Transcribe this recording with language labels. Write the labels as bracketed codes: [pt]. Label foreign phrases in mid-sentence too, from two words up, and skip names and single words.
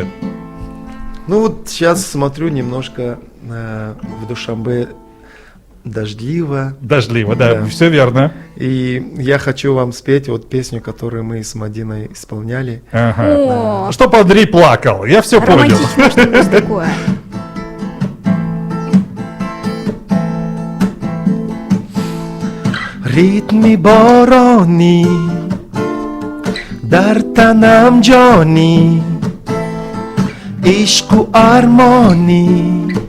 [ru] Ну вот сейчас смотрю немножко в Душанбе дождливо. Дождливо, да, все верно. И я хочу вам спеть вот песню, которую мы с Мадиной исполняли. Ага. Чтобы Андрей плакал, я все понял. Романтично что-нибудь такое. [fa] ريتمی بارانی در تنم جانی عشق و ارمانی